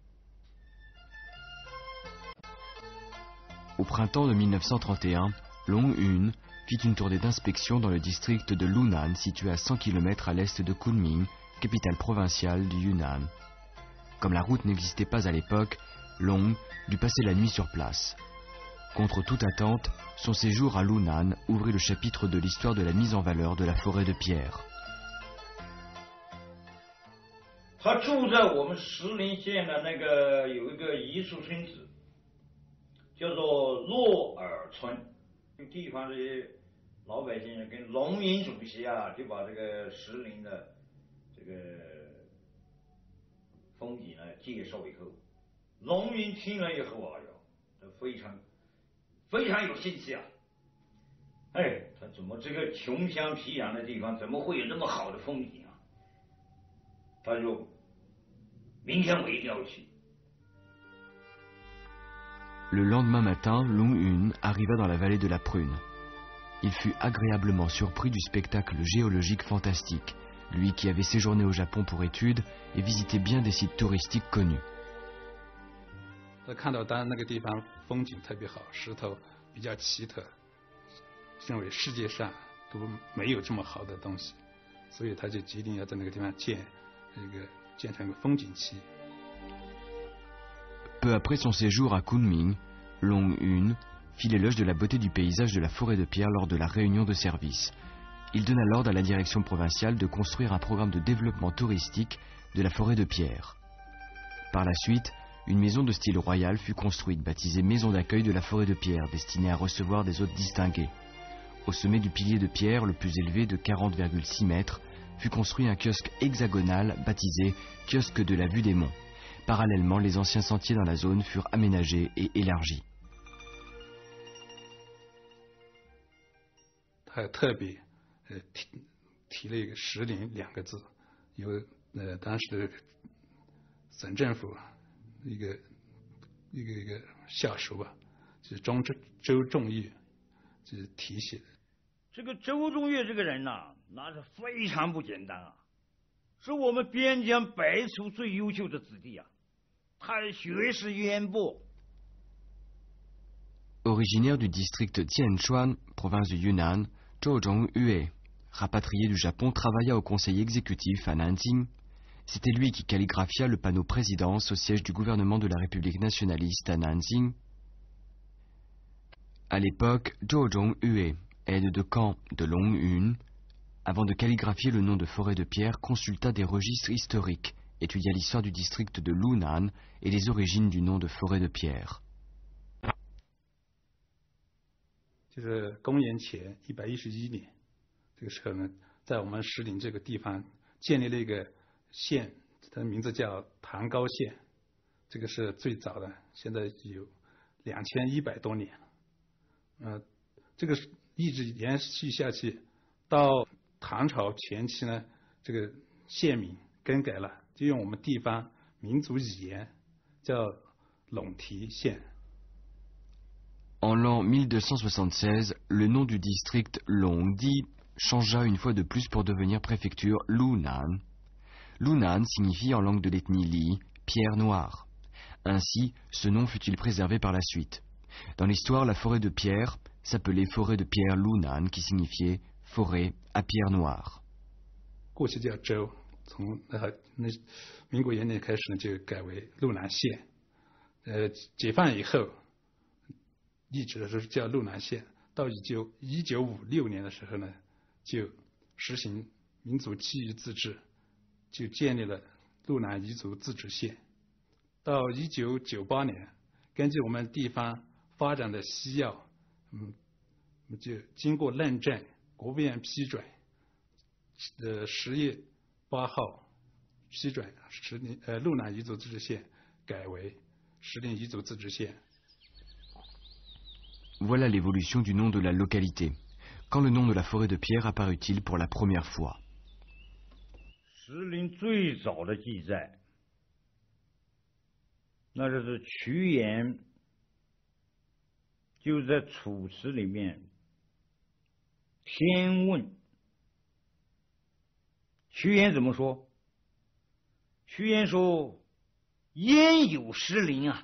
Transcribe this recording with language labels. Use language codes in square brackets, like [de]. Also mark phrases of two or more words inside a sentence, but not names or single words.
[fr] Au printemps de 1931, Long Hun fit une tournée d'inspection dans le district de Lunan, situé à 100 km à l'est de Kunming, capitale provinciale du Yunnan. Comme la route n'existait pas à l'époque, Long dut passer la nuit sur place. Contre toute attente, son séjour à Lunan ouvrit le chapitre de l'histoire de la mise en valeur de la forêt de pierre. [zh] 他住在我们石林县的那个有一个彝族村子，叫做洛尔村。地方的老百姓跟农民主席啊，就把这个石林的这个风景呢介绍以后，农民听了以后啊哟，非常有兴趣啊！哎，他怎么这个穷乡僻壤的地方，怎么会有那么好的风景啊？他就明天我一定要去。 [fr] Le lendemain matin, Long Hun arriva dans la vallée de la Prune. Il fut agréablement surpris du spectacle géologique fantastique, lui qui avait séjourné au Japon pour études et visité bien des sites touristiques connus. [zh] 他看到那个地方风景特别好，石头比较奇特，认为世界上都没有这么好的东西，所以他就决定要在那个地方建成一个风景区。 [fr] Peu après son séjour à Kunming, Long Hun fit l'éloge de la beauté du paysage de la forêt de pierre lors de la réunion de service. Il donna l'ordre à la direction provinciale de construire un programme de développement touristique de la forêt de pierre. Par la suite, une maison de style royal fut construite, baptisée Maison d'accueil de la forêt de pierre, destinée à recevoir des hôtes distingués. Au sommet du pilier de pierre, le plus élevé de 40,6 mètres, fut construit un kiosque hexagonal baptisé Kiosque de la vue des monts. Parallèlement, les anciens sentiers dans la zone furent aménagés et élargis. [zh] 他特别提了一个石林2个字，由当时的省政府一个下属吧，就是周仲岳，就是提写的。这个周仲岳这个人呐，那是非常不简单啊，是我们边疆辈出最优秀的子弟啊。他学识渊博， [fr] Originaire du district Tianchuan, province du Yunnan, Zhou Zhongyue, rapatrié du Japon, travailla au conseil exécutif à Nanjing. C'était lui qui calligraphia le panneau présidence au siège du gouvernement de la République nationaliste à Nanjing. À l'époque, Zhou Zhongyue, aide de camp de Longyun, avant de calligraphier le nom de forêt de pierre, consulta des registres historiques, étudia l'histoire du district de Lunan et les origines du nom de forêt de pierre. [zh] 就是公元前111年，这个时候呢，在我们石林这个地方建立了一个县，它的名字叫唐高县，这个是最早的，现在有2100多年了。这个一直延续下去，到唐朝前期呢，这个县名更改了，就用我们地方民族语言叫陇提县。 [fr] En l'an 1276, le nom du district Longdi changea une fois de plus pour devenir préfecture Lunan. Lunan signifie en langue de l'ethnie Li, pierre noire. Ainsi, ce nom fut-il préservé par la suite. Dans l'histoire, la forêt de pierre s'appelait forêt de pierre Lunan, qui signifiait forêt à pierre noire. [zh] 过去叫州，从民国元年开始呢，就改为路南县。解放以后。一直是叫路南县，到1956年的时候呢，就实行民族区域自治，就建立了路南彝族自治县。到1998年，根据我们地方发展的需要，就经过认证，国务院批准，10月8号批准路南彝族自治县改为石林彝族自治县。 [fr] Voilà l'évolution du nom de la localité. Quand le nom de la forêt de pierre apparut-il pour la première fois? [zh] 石林最早的记载，那就是屈原就在楚辞里面天问。屈原怎么说？屈原说：“焉有石林啊！”